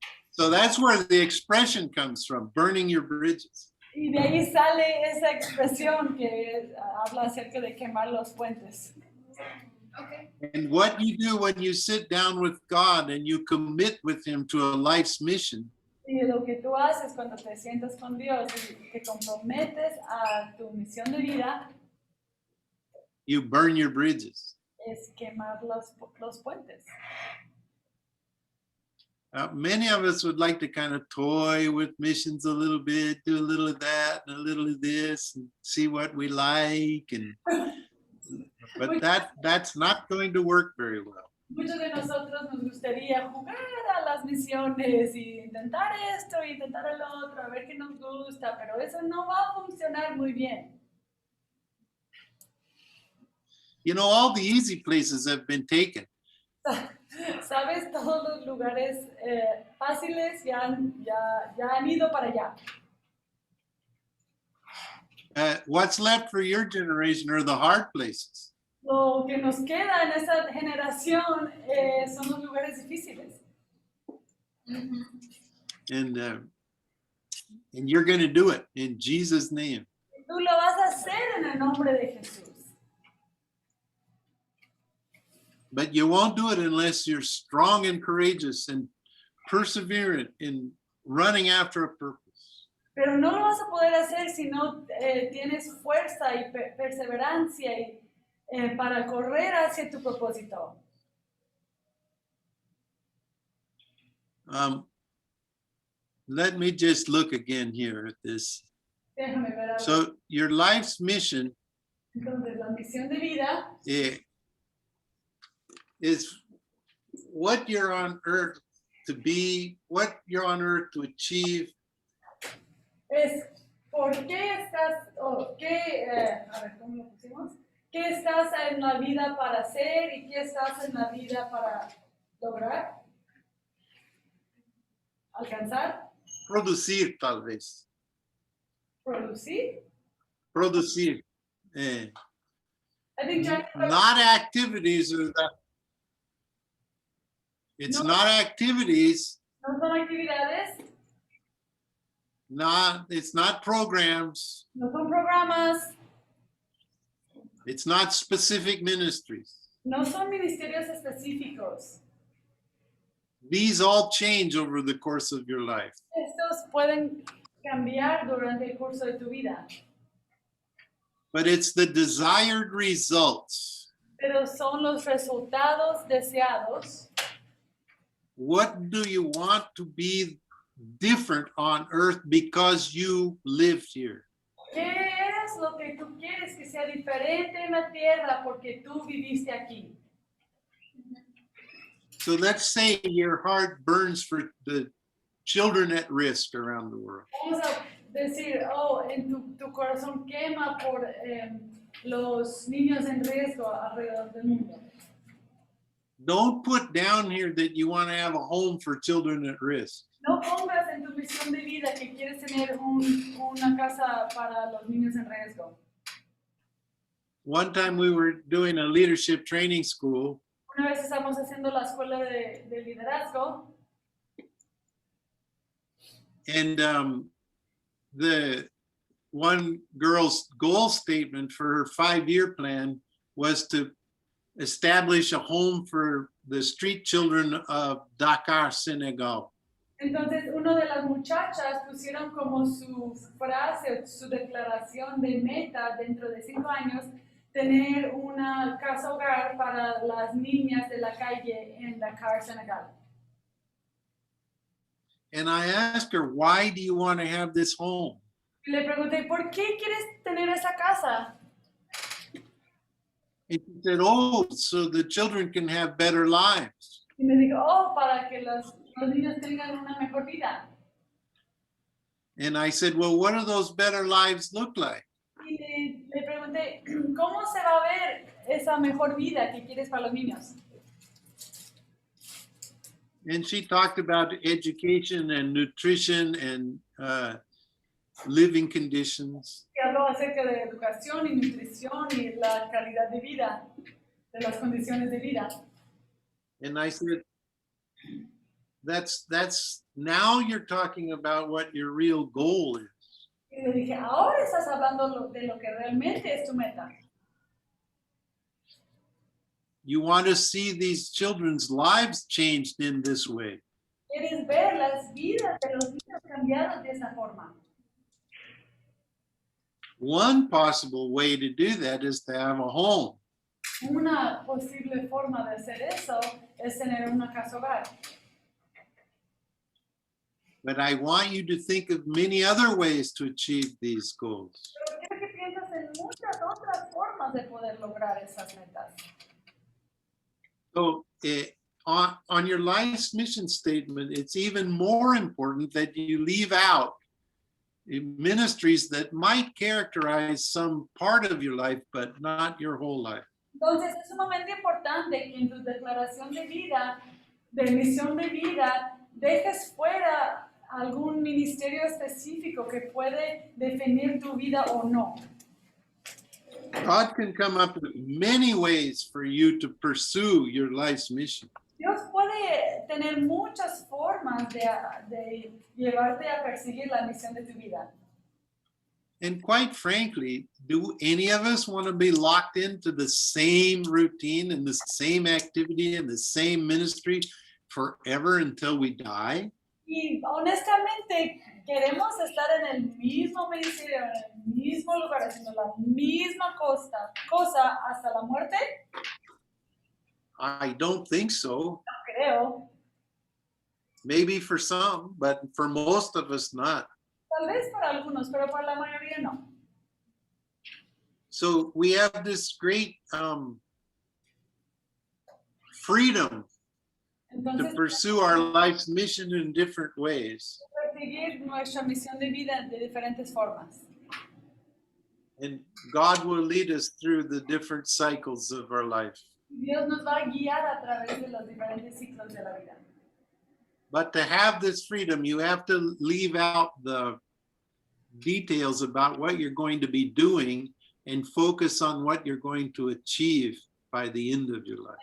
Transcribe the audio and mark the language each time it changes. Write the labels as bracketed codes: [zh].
[en] So that's where the expression comes from, burning your bridges. [es] Y de ahí sale esa expresión que habla acerca de quemar los puentes. [en] Okay. And what you do when you sit down with God and you commit with him to a life's mission, [es] Y lo que tú haces cuando te sientas con Dios y te comprometes a tu misión de vida [en] you burn your bridges. [es] es quemar los puentes. [en] Many of us would like to kind of toy with missions a little bit, do a little of that and a little of this, and see what we like. But that's not going to work very well. [es] Muchos de nosotros nos gustaría jugar a las misiones y intentar esto y intentar el otro, a ver qué nos gusta, pero eso no va a funcionar muy bien. [en] You know, all the easy places have been taken. [es] Sabes, todos los lugares fáciles ya han ido para allá. [en] What's left for your generation are the hard places. [es] Lo que nos queda en esa generación son los lugares difíciles. [en] And you're going to do it in Jesus' name. [es] Tú lo vas a hacer en el nombre de Jesús. [en] But you won't do it unless you're strong and courageous and perseverant in running after a purpose. [es] Pero no lo vas a poder hacer si no tienes fuerza y perseverancia para correr hacia tu propósito. [en] Let me just look again here at this. [es] Déjame ver algo. [en] So your life's mission [es] Entonces, la misión de vida [en] is what you're on earth to be, what you're on earth to achieve. [es] es ¿Por qué estás, o qué, a ver, ¿cómo lo pusimos? ¿Qué estás en la vida para hacer y qué estás en la vida para lograr? ¿Alcanzar? Producir, tal vez. ¿Producir? Producir. [en] I think Johnny, Not activities. It's [es] No. [en] not activities. [es] no son actividades, [en] It's not programs. [es] no son programas, [en] It's not specific ministries. [es] no son ministerios específicos. [en] These all change over the course of your life. [es] Estos pueden cambiar durante el curso de tu vida, [en] But it's the desired results. [es] pero son los resultados deseados. [en] What do you want to be different on earth because you lived here? [es] ¿Qué es lo que tú quieres que sea diferente en la tierra porque tú viviste aquí? [en] So let's say your heart burns for the children at risk around the world. [es] Vamos a decir, oh, en tu corazón quema por los niños en riesgo alrededor del mundo. [en] Don't put down here that you want to have a home for children at risk. [es] No pongas en tu misión de vida que quieres tener una casa para los niños en riesgo. [en] One time we were doing a leadership training school, [es] Una vez estamos haciendo la escuela de liderazgo [en] and the one girl's goal statement for her 5-year plan was to establish a home for the street children of Dakar, Senegal. [es] Entonces, una de las muchachas pusieron como su frase, su declaración de meta dentro de 5 años, tener una casa hogar para las niñas de la calle en Dakar, Senegal. [en] And I asked her, why do you want to have this home? [es] Y le pregunté, ¿por qué quieres tener esa casa? [en] And she said, oh, so the children can have better lives. [es] Y me dijo, oh, para que los niños tengan una mejor vida. [en] And I said, well, what do those better lives look like? [es] Y le pregunté, ¿cómo se va a ver esa mejor vida que quieres para los niños? [en] And she talked about education and nutrition and living conditions. [es] Que habló acerca de educación y nutrición y la calidad de vida, de las condiciones de vida. [en] And I said, that's now you're talking about what your real goal is. [es] Y le dije, ahora estás hablando de lo que realmente es tu meta. [en] You want to see these children's lives changed in this way. [es] Quieres ver las vidas de los niños cambiadas de esa forma. [en] One possible way to do that is to have a home. [es] Una posible forma de hacer eso es tener una casa hogar. [en] But I want you to think of many other ways to achieve these goals. [es] Pero quiero que pienses en muchas otras formas de poder lograr esas metas. [en] So on your life's mission statement, it's even more important that you leave out ministries that might characterize some part of your life, but not your whole life. [es] Entonces es sumamente importante que en tu declaración de vida, de misión de vida, dejes fuera algún ministerio específico que puede definir tu vida o no. [en] God can come up with many ways for you to pursue your life's mission. [es] Dios puede tener muchas formas de llevarte a perseguir la misión de tu vida. [en] And quite frankly, do any of us want to be locked into the same routine and the same activity and the same ministry forever until we die? [es] Y honestamente, queremos estar en el mismo ministerio, en el mismo lugar, haciendo la misma cosa hasta la muerte. [en] I don't think so. [es] No creo. [en] Maybe for some, but for most of us not. [es] Tal vez para algunos, pero para la mayoría no. [en] So we have this great freedom to [es] Entonces, [en] pursue our life's mission in different ways. [es] escribir nuestra misión de vida de diferentes formas. [en] And God will lead us through the different cycles of our life. [es] Dios nos va a guiar a través de los diferentes ciclos de la vida. [en] But to have this freedom, you have to leave out the details about what you're going to be doing and focus on what you're going to achieve by the end of your life.